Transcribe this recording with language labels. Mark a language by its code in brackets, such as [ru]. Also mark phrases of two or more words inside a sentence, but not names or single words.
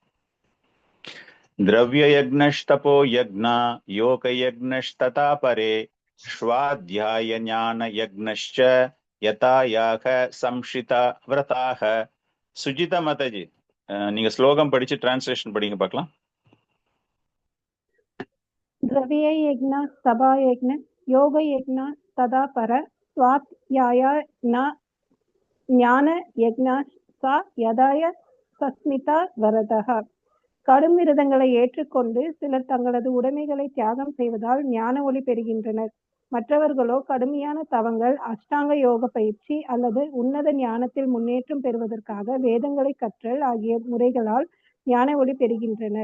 [sa] द्रव्य यज्ञस्तपो यज्ञा योग यज्ञस्तथा परे स्वाध्याय ज्ञान यज्ञश्च यथा याग संशिता व्रताः. [ta] சுஜிதா மாதாஜி, நீங்க ஸ்லோகம் படிச்சு டிரான்ஸ்லேஷன் படிங்க பார்க்கலாம். [sa] द्रव्य यज्ञ सभा यज्ञ योग यज्ञ तदा पर स्वाध्याय ज्ञान यज्ञा च यताय सस्मिता वरतः. [ta] கடும் விரதங்களை ஏற்றுக்கொண்டு சிலர் தங்களது உடைமைகளை தியாகம் செய்வதால் ஞான ஒளி பெறுகின்றனர். மற்றவர்களோ கடுமையான தவங்கள், அஷ்டாங்க யோக பயிற்சி அல்லது உன்னத ஞானத்தில் முன்னேற்றம் பெறுவதற்காக வேதங்களை கற்றல் ஆகிய முறைகளால் ஞான ஒளி பெறுகின்றனர்.